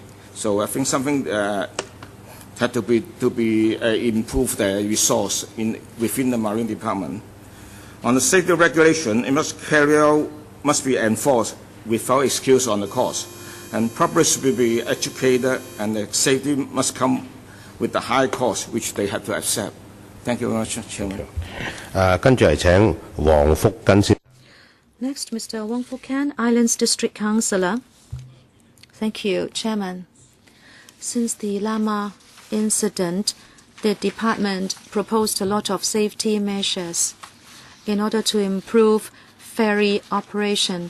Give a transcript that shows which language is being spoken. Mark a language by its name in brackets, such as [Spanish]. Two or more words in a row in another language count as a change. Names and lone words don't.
[English] So I think something had to be improved the resource within the Marine Department. On the safety regulation, it must be enforced without excuse on the cost, and public should be educated, and the safety must come with the high cost which they have to accept. Thank you very much, Chairman. [Cantonese] 跟住係請黃福根先。 [English] Next, Mr. Wong Fuk-kan, Islands District Councillor. Thank you, Chairman. Since the Lama incident, the department proposed a lot of safety measures in order to improve ferry operation.